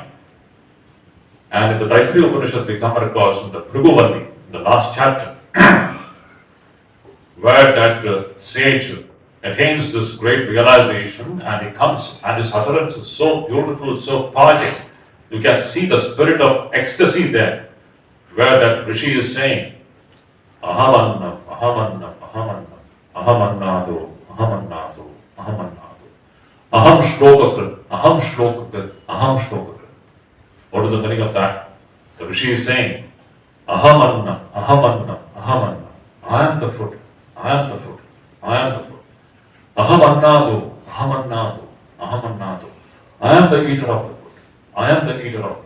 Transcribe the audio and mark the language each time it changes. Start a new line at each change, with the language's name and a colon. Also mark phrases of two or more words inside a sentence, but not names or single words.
English: And in the Taittiriya Upanishad we come across in the Bhrigu, in the last chapter, where that sage attains this great realization and he comes and his utterance is so beautiful, so poetic. You can see the spirit of ecstasy there, where that Rishi is saying,
Sanskrit: Ahamannam, Ahamannam, Ahamannam, Ahamannado, Ahamannado, Ahamannado, Aham Shlokakrit, Aham Shlokakrit, Aham Shlokakrit.
English: What is the meaning of that? The Rishi is saying,
Sanskrit: Ahamannam, Ahamannam, Ahamannam.
English: I am the food, I am the food, I am the food.
Sanskrit: Ahamannado, Ahamannado, Ahamannado.
English: I am the eater of the food. I am the eater of the food.